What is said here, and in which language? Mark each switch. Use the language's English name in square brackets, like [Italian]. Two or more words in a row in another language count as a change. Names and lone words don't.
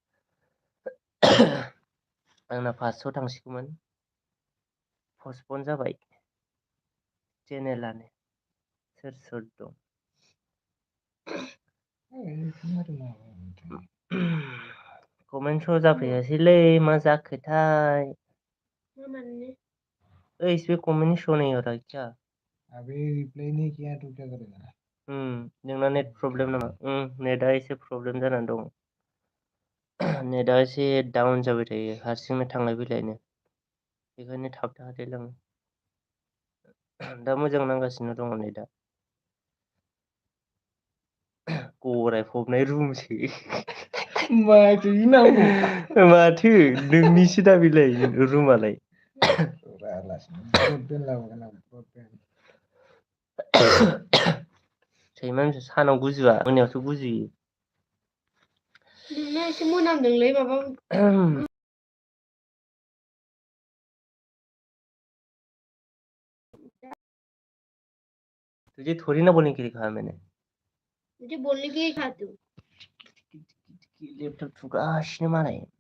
[Bodo] आंना 500 थांसिगौमोन पस्टपन जाबाय चेनेलानो सोर सोर दं कमेन्ट श' जाफैयासैलै मा जाखोथाय [Hindi] इसमें कमेंट शो नहीं हो रहा क्या अभी रिप्लाई नहीं किया तो क्या करेगा [Bodo] नोंना [English] net problem [Bodo] नामा नेटआ एसे प्रब्लेम जानानै दं नेटआ एसे डाउन जाबाय थायो हारसिंनो थांलाय फैलायनो बेखायनो थाबथादेरलाङो दा मोजां नांगासिनो दङ नेटआ गराय फबनाय रुमसो माथो गिनांगौ माथो नोंनिसो दा बेलाय रुमालाय सैमा सानाव गुजुआ मोनायावसो गुजुयो नोंना एसे मोनामदोंलै माबा [Hindi] तुझे थोड़ी ना बोलने के लिए कहा मैंने मुझे बोलने के लिए कहा तू [Bodo] लैपटॉप थुगासिनो मालाय